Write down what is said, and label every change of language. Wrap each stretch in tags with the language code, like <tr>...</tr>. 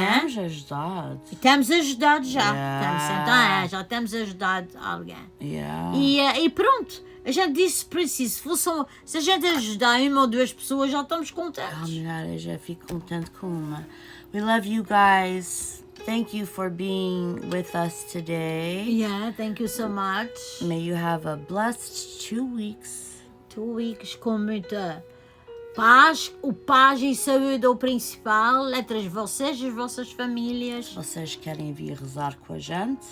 <pt>Temos ajudado. E temos ajudado já.</pt> <en>Yeah.</en> <pt>Já temos ajudado alguém.</pt> <en>Yeah.</en> <pt>E pronto, a gente disse preciso. Se a gente ajudar uma ou duas pessoas, já estamos contentes. Caminhada, já fico contente com uma.</pt> <en>We love you guys. Thank you for being with us today. Yeah, thank you so much. May you have a blessed 2 weeks. 2 weeks</en> <pt>com muita paz. O paz e saúde é o principal. Entre vocês e as vossas famílias. Vocês querem vir rezar com a gente?</pt>